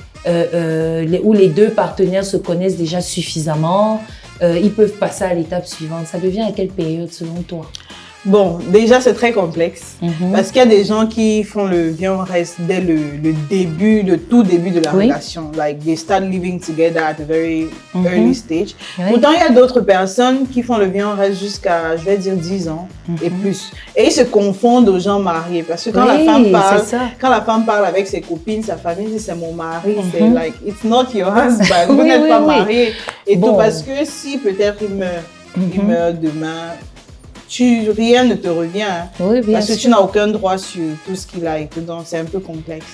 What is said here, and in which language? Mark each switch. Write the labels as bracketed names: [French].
[French] où les deux partenaires se connaissent déjà suffisamment, ils peuvent passer à l'étape suivante. Ça devient à quelle période selon toi? Bon, déjà, c'est très complexe parce qu'il y a des gens qui font le Viens, on reste dès le tout début de la relation. [English] Like, they start living together at a very early stage. [French] Pourtant, il y a d'autres personnes qui font le Viens, on reste jusqu'à, je vais dire, 10 ans et plus. Et ils se confondent aux gens mariés parce que quand la femme parle avec ses copines, sa famille dit c'est mon mari, c'est [English] like, it's not your husband, [French] vous n'êtes pas mariés. Et tout parce que si peut-être il meurt demain, rien ne te revient, parce que tu n'as aucun droit sur tout ce qu'il a et tout, donc c'est un peu complexe.